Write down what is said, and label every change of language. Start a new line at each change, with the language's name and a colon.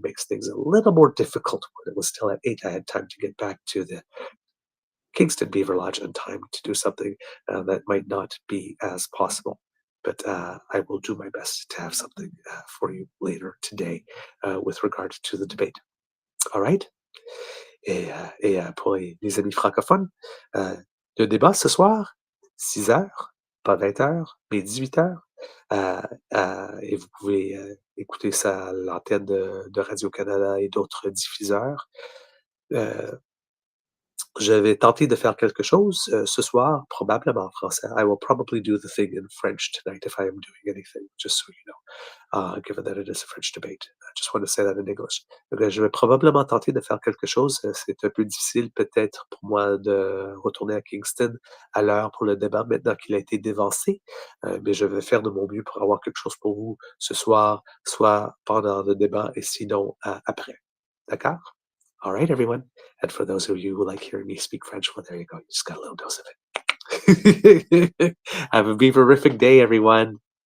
English: makes things a little more difficult. When it was still at 8, I had time to get back to the Kingston Beaver Lodge in time to do something that might not be as possible. But I will do my best to have something for you later today with regard to the debate. All right?
French: Et pour les amis francophones, le débat ce soir, 6 heures, pas 20 heures, mais 18 heures. Et vous pouvez écouter ça à l'antenne de Radio-Canada et d'autres diffuseurs. Je vais tenter de faire quelque chose ce soir, probablement en français.
English: I will probably do the thing in French tonight if I am doing anything, just so you know, given that it is a French debate. I just want to say that in English.
French: Donc, je vais probablement tenter de faire quelque chose. C'est un peu difficile peut-être pour moi de retourner à Kingston à l'heure pour le débat maintenant qu'il a été dévancé, mais je vais faire de mon mieux pour avoir quelque chose pour vous ce soir, soit pendant le débat et sinon après. D'accord?
English: All right, everyone. And for those of you who like hearing me speak French, well, there you go. You just got a little dose of it. Have a beaverific day, everyone.